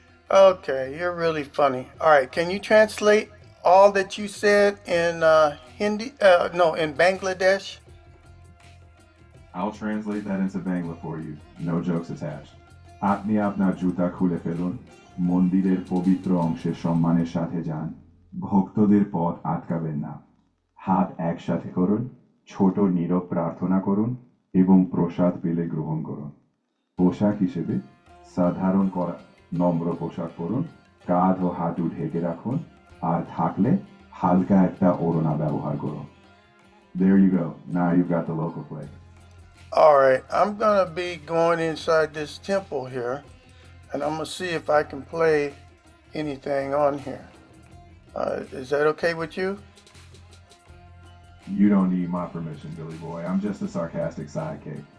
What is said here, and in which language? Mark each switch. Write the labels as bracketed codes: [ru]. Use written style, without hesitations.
[en] Okay, you're really funny. All right, can you translate all that you said in Hindi? No, in Bangladesh. I'll translate that into Bangla for you. No jokes attached. [bn] আপনি আপনার জুতা খুলে ফেলুন, মন্দিরের পবিত্র অংশে সম্মানের সাথে যান, ভক্তদের পথ আটকাবেন না, হাত একসাথে করুন, ছোট নীরব প্রার্থনা করুন এবং প্রসাদ পেলে গ্রহণ করুন। পোশাক হিসেবে সাধারণ করা নম্র পোশাক পরুন, কাঁধ ও হাঁটু ঢেকে রাখুন, আর থাকলে হালকা একটা ওড়না ব্যবহার করুন। [en] There you go. Now you've got the local flavor. All right, I'm gonna be going inside this temple here, and I'm gonna see if I can play anything on here. Is that okay with you? You don't need my permission, Billy Boy. I'm just a sarcastic sidekick.